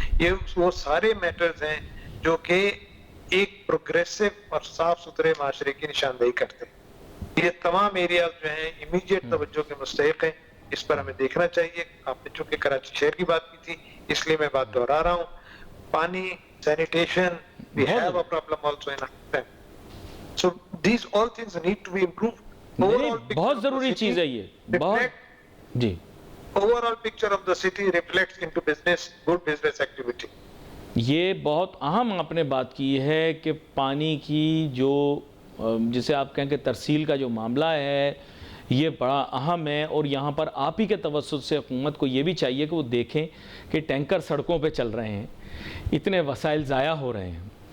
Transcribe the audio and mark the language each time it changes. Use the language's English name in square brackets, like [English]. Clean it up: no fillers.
[Urdu] یہ وہ سارے میٹرز ہیں جو کہ ایک پروگریسو اور صاف ستھرے معاشرے کی نشاندہی کرتے ہیں. یہ تمام ایریاز جو ہیں امیڈیٹ توجہ کے مستحق ہیں, اس پر ہمیں دیکھنا چاہیے. آپ نے چونکہ کراچی شہر کی بات کی تھی اس لیے میں بات دہرا رہا ہوں. [English] Pani, sanitation, we have a problem also in our. So these all things need to be improved. [Urdu] بہت ضروری چیز ہے یہ, بہت. جی [English] overall picture of the city reflects into business, good business activity. [Urdu] یہ بہت اہم آپ نے بات کی ہے کہ پانی کی جو جسے آپ کہیں کہ ترسیل کا جو معاملہ ہے یہ بڑا اہم ہے. اور یہاں پر آپ ہی کے توسط سے حکومت کو یہ بھی چاہیے کہ وہ دیکھیں کہ ٹینکر سڑکوں پہ چل رہے ہیں, اتنے وسائل ضائع ہو رہے ہیں.